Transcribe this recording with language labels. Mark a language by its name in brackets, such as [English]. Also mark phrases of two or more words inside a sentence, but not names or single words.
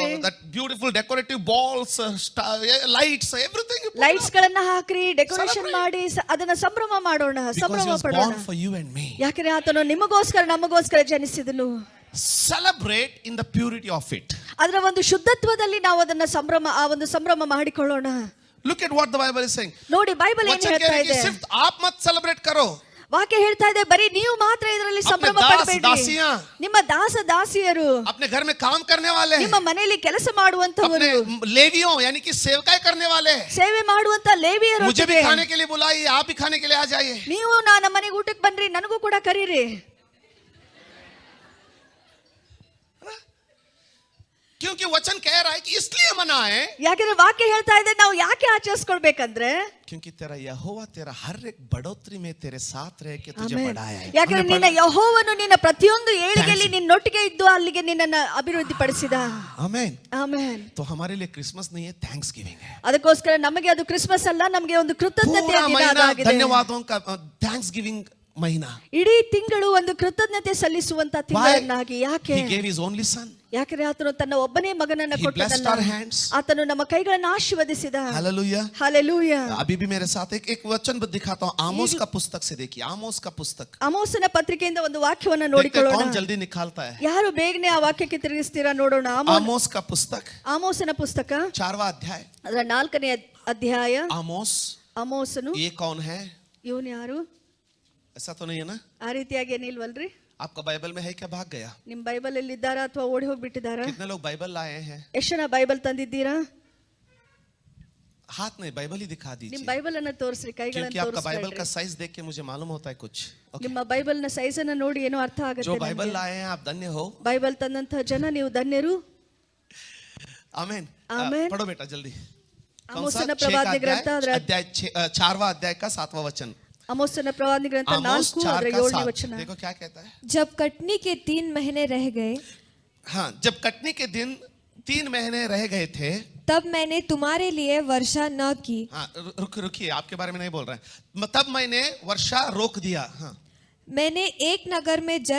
[English] that beautiful decorative balls, lights, everything, [Kannada] ಲೈಟ್ಸ್ ಗಳನ್ನ ಹಾಕ್ರಿ, ಡೆಕೋರೇಷನ್ ಮಾಡಿ ಅದನ್ನ ಸಂಭ್ರಮ ಮಾಡೋಣ, ಸಂಭ್ರಮ ಪಡೋಣ. [English] born for you and me. [Kannada] ಯಾಕಂದ್ರೆ ಆತನು ನಿಮಗೋಸ್ಕರ ನಮಗೋಸ್ಕರ ಜನಿಸಿದನು. [English] Celebrate in the purity of it. [Kannada] ಅದರ ಒಂದು ಶುದ್ಧತ್ವದಲ್ಲಿ ನಾವು ಅದನ್ನ ಆ ಒಂದು ಸಂಭ್ರಮ ಮಾಡಿಕೊಳ್ಳೋಣ. [English] Look at what the Bible is saying. [Kannada] ನೋಡಿ ಬೈಬಲ್ ಏನು ಹೇಳ್ತಾ ಇದೆ. [Hindi] सिर्फ आप मत सेलिब्रेट करो, [Kannada] ವಾಕ್ಯ ಹೇಳ್ತಾ ಇದೆ, ಬರೀ ನೀವು ಮಾತ್ರ ಇದರಲ್ಲಿ ಸಂಭ್ರಮ ಪಡಬೇಡಿ. ನಿಮ್ಮ ದಾಸ ದಾಸಿಯರು, [Hindi] अपने घर में काम करने वाले, [Kannada] ನಿಮ್ಮ ಮನೆಯಲ್ಲಿ ಕೆಲಸ ಮಾಡುವಂತವರು, [Hindi] लेवियों यानी कि सेवकाई करने वाले, [Kannada] ಸೇವೆ ಮಾಡುವಂತ ಲೇವಿಯರು, [Hindi] मुझे भी खाने के लिए बुलाइए, आप भी खाने के लिए आ जाइए. [Kannada] ನೀವು ನಮ್ಮ ಮನೆಗೆ ಊಟಕ್ಕೆ ಬನ್ರಿ, ನನಗೂ ಕೂಡ ಕರೀರಿ. [Hindi] क्योंकि वचन कह रहा है कि इसलिए मनाएं [Kannada] ಯಾಕಂದ್ರೆ ವಾಕ್ಯ ಹೇಳ್ತಾ ಇದೆ ನಾವು ಯಾಕೆ ಆಚರಿಸ್ಕೊಳ್ಬೇಕಂದ್ರೆ [Hindi] क्योंकि तेरा यहोवा तेरा हर एक बढ़ोतरी में तेरे साथ रह के तुझे [Kannada] ಆಮೆನ್. [Hindi] बढ़ाया है। [Kannada] ಯಾಕಂದ್ರೆ [Hindi] हमने [Kannada] ನಿನ್ನ ಯೆಹೋವನು ನಿನ್ನ ಪ್ರತಿಯೊಂದು ಏಳಿಗೆಯಲ್ಲಿ ನಿನ್ನೊಟ್ಟಿಗೆ ಇದ್ದು ಅಲ್ಲಿಗೆ ನಿನ್ನನ್ನು ಅಭಿವೃದ್ಧಿಪಡಿಸಿದ. [Hindi] आमेन। [Kannada] ಆಮೆನ್. [Hindi] तो हमारे लिए क्रिसमस नहीं है, [English] thanks giving [Hindi] है। [Kannada] ಅದಕ್ಕೋಸ್ಕರ ನಮಗೆ ಅದು ಕ್ರಿಸ್ಮಸ್ ಅಲ್ಲ, ನಮಗೆ ಒಂದು ಕೃತಜ್ಞತೆಯ [Hindi] पूरा [Kannada] ದಿನ [Hindi] महीना [Kannada] ಅದಾಗಿದೆ. [Hindi] धन्यवादों का [English] thanks giving [Hindi] महीना। [Kannada] ಇಡೀ ತಿಂಗಳು ಒಂದು ಕೃತಜ್ಞತೆ ಸಲ್ಲಿಸುವಂತ ತಿಂಗಳನ್ನಾಗಿ. ಯಾಕೆ? [English] He gave his only son. [Kannada] ಯಾಕಂದ್ರೆ ಆತನು ತನ್ನ ಒಬ್ಬನೇ ಮಗನನ್ನ [English] He blessed [Kannada] ಕೊಟ್ಟನಲ್ಲ. [English] our hands. [Kannada] ಆತನು ನಮ್ಮ ಕೈಗಳನ್ನು ಆಶೀರ್ವದಿಸಿದ. [Hindi] हालेलुया। [Kannada] ಹಲ್ಲೆಲೂಯಾ. [Hindi] अभी भी मेरे साथ एक वचन दिखाता हूँ, आमोस का पुस्तक से देखिए, आमोस का पुस्तक। [Kannada] ಆಮೋಸನ ಪತ್ರಿಕೆಯಿಂದ ಒಂದು ವಾಕ್ಯವನ್ನ [Hindi] देखते हैं [Kannada] ನೋಡಿಕೊಳ್ಳೋಣ. [Hindi] कौन जल्दी निकालता है। [Kannada] ಯಾರು ಬೇಗನೆ ಆ ವಾಕ್ಯಕ್ಕೆ ತಿರುಗಿಸ್ತೀರಾ ನೋಡೋಣ. [Hindi] आमोस का पुस्तक [Kannada] ಆಮೋಸನ ಪುಸ್ತಕ [Hindi] 4वां अध्याय। [Kannada] ಅದರ 4ನೇ ಅಧ್ಯಾಯ. [Hindi] आमोस [Kannada] ಆಮೋಸನು [Hindi] ये कौन है? [Kannada] ಇವನು ಯಾರು? [Hindi] ऐसा तो नहीं है ना? [Kannada] ಆ ರೀತಿಯಾಗಿ ಏನಿಲ್ವಲ್ರಿ? [Hindi] आपका बाइबल में है क्या? भाग गया? [Kannada] ನಿಮ್ ಬೈಬಲ್ ಅಲ್ಲಿ ಇದ್ದಾರಾ ಅಥವಾ ಓಡಿ ಹೋಗ್ಬಿಟ್ಟಿದ್ದಾರಾ? [Hindi] कितने लोग बाइबल लाए हैं? [Kannada] ಎಷ್ಟು ಜನ ಬೈಬಲ್ ತಂದಿದ್ದೀರಾ? [Hindi] हाथ नहीं, बाइबल ही दिखा [Kannada] ನಿಮ್ [Hindi] दीजिए, [Kannada] ಬೈಬಲ್ ಅನ್ನ ತೋರಿಸ್ರಿ, ಕೈಗಳನ್ನು [Hindi] क्योंकि आपका बाइबल का [Kannada] ತೋರಿಸ್ರಿ. [Hindi] साइज देख के मुझे मालूम होता है कुछ। [English] Okay? [Kannada] ನಿಮ್ಮ ಬೈಬಲ್ ನ ಸೈಜ್ ಅನ್ನ ನೋಡಿ ಏನೋ ಅರ್ಥ [Hindi] जो [Kannada] ಆಗುತ್ತೆ. [Hindi] बाइबल लाए हैं आप धन्य हो। [Kannada] ಬೈಬಲ್ ತಂದಂತ ಜನ ನೀವು ಧನ್ಯರು. [Hindi] आमेन। आमेन। पढ़ो बेटा जल्दी। [Kannada] ಆಮೋಸನ ಪ್ರವಾದನೆ ಗ್ರಂಥ ಅದರ [Hindi] अध्याय 4वां अध्याय का 7वां वचन। [Kannada] ಆಮೋಸನ ಪ್ರವಾದನೆ ಗ್ರಂಥ [Hindi] आमोस [Kannada] 4 ಅದರ [Hindi] 4 का [Kannada] 7ನೇ [Hindi] 7। [Kannada] ವಚನ. [Hindi] देखो क्या कहता है। जब कटनी के 3 महीने रह गए, हाँ, जब कटनी के दिन 3 महीने रह गए थे, तब मैंने तुम्हारे लिए वर्षा न की। हाँ रुकिए, आपके बारे में नहीं बोल रहे हैं। तब मैंने वर्षा रोक दिया। हाँ, मैंने एक नगर में जल